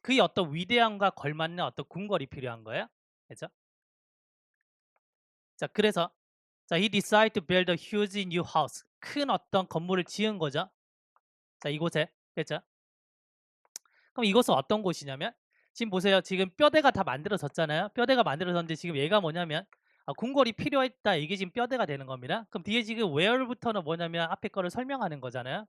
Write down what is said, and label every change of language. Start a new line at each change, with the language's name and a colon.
Korean: 그의 어떤 위대함과 걸맞는 어떤 궁궐이 필요한 거예요. 그렇죠?
English: 자, 그래서 자, he decided to build a huge new house.
Korean: 큰 어떤 건물을 지은 거죠. 자, 이곳에. 됐죠? 그럼 이곳은 어떤 곳이냐면 지금 보세요. 지금 뼈대가 다 만들어졌잖아요. 뼈대가 만들어졌는데 지금 얘가 뭐냐면 궁궐이 필요했다. 이게 지금 뼈대가 되는 겁니다. 그럼 뒤에 지금 where부터는 뭐냐면 앞에 거를 설명하는 거잖아요.